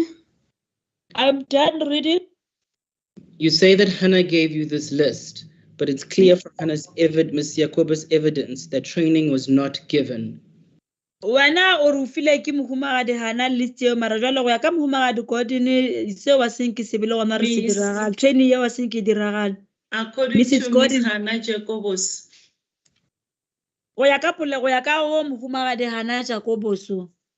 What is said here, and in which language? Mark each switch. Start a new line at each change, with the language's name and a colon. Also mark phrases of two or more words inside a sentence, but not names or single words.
English: I'm done reading. You say that Hannah gave you this list, but it's clear from Hannah's Ms. Yakoba's evidence that training was not given.
Northern Sotho: Wena o re o file ke mohumagadi Hana list eo mara jwale go ya ka mohumagadi Gordon seo wa seng ke se bile gona re se
English: Miss-
Northern Sotho: diragala training eo wa seng ke diragala
English: According Mrs. to Gordon. Ms. Hannah Jacobos,
Northern Sotho: go ya ka go mohumagadi Hana Jacoboso.